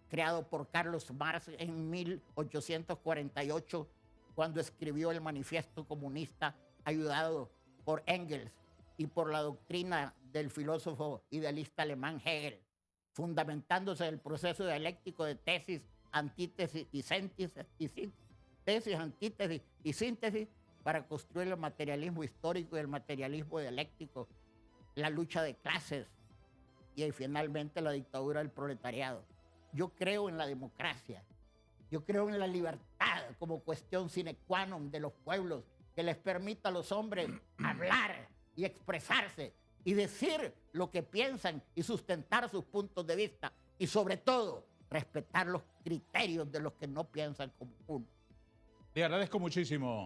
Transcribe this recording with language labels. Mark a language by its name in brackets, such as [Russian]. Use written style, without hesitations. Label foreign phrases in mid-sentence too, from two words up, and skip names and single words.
[Spanish] creado por Carlos Marx en 1848, cuando escribió el Manifiesto Comunista, ayudado por Engels y por la doctrina del filósofo idealista alemán Hegel, fundamentándose en el proceso dialéctico de tesis, antítesis y síntesis para construir el materialismo histórico y el materialismo dialéctico, la lucha de clases y finalmente la dictadura del proletariado. Yo creo en la democracia, yo creo en la libertad como cuestión [Latin] sine qua non [Spanish] de los pueblos, que les permita a los hombres hablar y expresarse y decir lo que piensan y sustentar sus puntos de vista y sobre todo respetar los criterios de los que no piensan como uno. Le agradezco muchísimo.